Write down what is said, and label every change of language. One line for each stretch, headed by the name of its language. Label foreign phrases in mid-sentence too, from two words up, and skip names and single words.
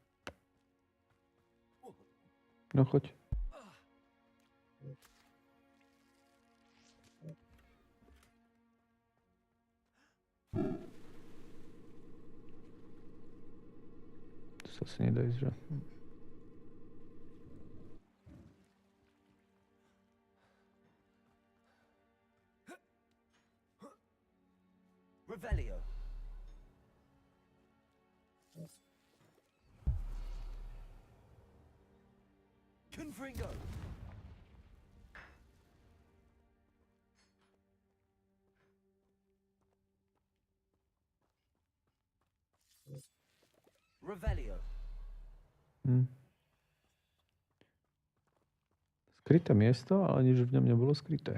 Slovak: No choď. To sa asi nedá ísť, že? Revelio. Confringo. Revelio. Skryté miesto, ale nič v ňom nebolo skryté.